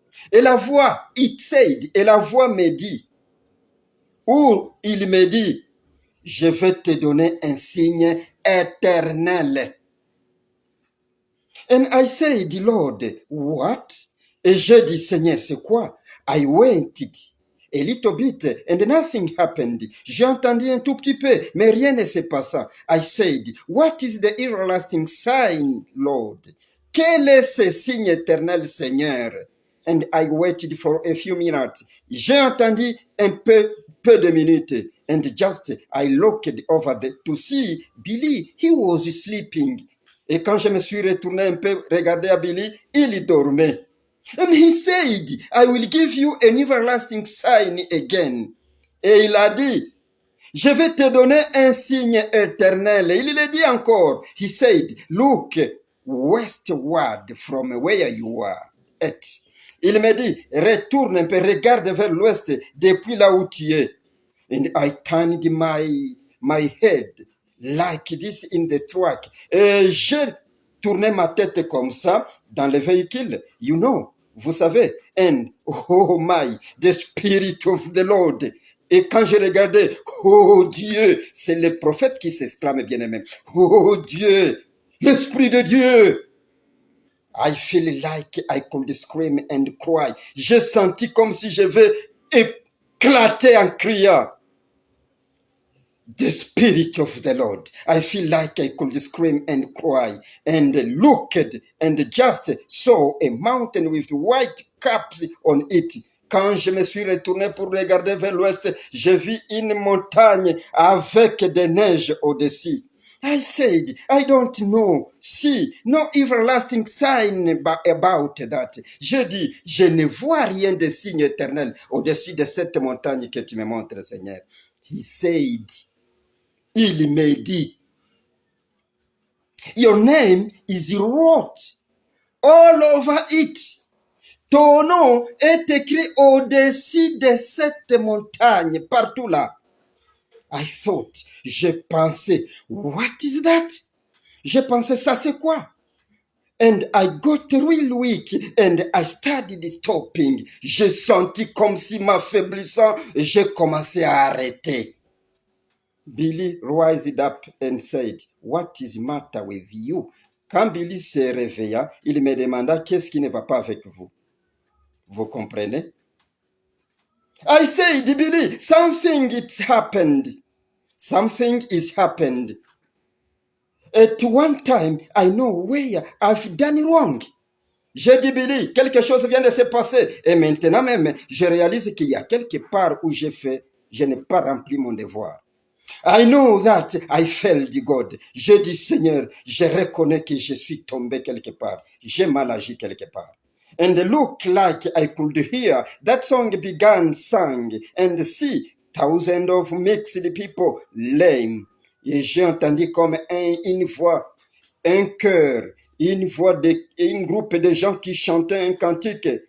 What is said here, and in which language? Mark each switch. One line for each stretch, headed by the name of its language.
French: Et la voix,
English: it said,
French: et la voix me dit, ou il me dit, je vais te donner un signe éternel.
English: And I said, Lord, what?
French: Et je dis, Seigneur, c'est quoi?
English: I waited a little bit and nothing happened.
French: J'ai entendu un tout petit peu, mais rien ne se passa.
English: I said, what is the everlasting sign, Lord?
French: Quel est ce signe éternel, Seigneur?
English: And I waited for a few minutes.
French: J'ai entendu un peu de minutes.
English: And just I looked over to see Billy. He was sleeping.
French: Et quand je me suis retourné un peu, regardé à Billy, il dormait.
English: And he said, I will give you an everlasting sign again.
French: Et il a dit, je vais te donner un signe éternel. Et il le dit encore.
English: He said, look westward from where you are at.
French: Il me dit, retourne un peu, regarde vers l'ouest depuis là où tu es.
English: And I turned my head like this in the truck.
French: Et j'ai tourné ma tête comme ça dans le véhicule.
English: You know,
French: vous savez.
English: And oh my, the spirit of the Lord.
French: Et quand je regardais, oh Dieu, c'est le prophète qui s'exclame bien aimé. Oh Dieu, l'esprit de Dieu.
English: I feel like I could scream and cry.
French: J'ai senti comme si je vais éclater en criant.
English: The Spirit of the Lord. I feel like I could scream and cry. And looked and just saw a mountain with white caps on it.
French: Quand je me suis retourné pour regarder vers l'ouest, j'ai vu une montagne avec des neiges au-dessus.
English: I said, I don't know. See, no everlasting sign about that.
French: Je dis, je ne vois rien de signe éternel au-dessus de cette montagne que tu me montres, Seigneur.
English: He said,
French: il me dit,
English: your name is wrote all over it.
French: Ton nom est écrit au-dessus de cette montagne, partout là.
English: I thought,
French: j'ai pensé,
English: what is that?
French: J'ai pensé, ça c'est quoi?
English: And I got real weak and I started stopping.
French: J'ai senti comme si m'affaiblissant, j'ai commencé à arrêter.
English: Billy rised up and said, what is the matter with you?
French: Quand Billy se réveilla, il me demanda qu'est-ce qui ne va pas avec vous. Vous comprenez?
English: I said, Billy, something it's happened. Something is happened. At one time, I know where I've done wrong.
French: J'ai dit, Billy, quelque chose vient de se passer. Et maintenant même, je réalise qu'il y a quelque part où je n'ai pas rempli mon devoir.
English: I know that I failed God.
French: Je dis, Seigneur, je reconnais que je suis tombé quelque part. J'ai mal agi quelque part.
English: And look like I could hear that song began sang and see thousands of mixed people lame.
French: Et j'ai entendu comme une voix, un chœur, un groupe de gens qui chantaient un cantique.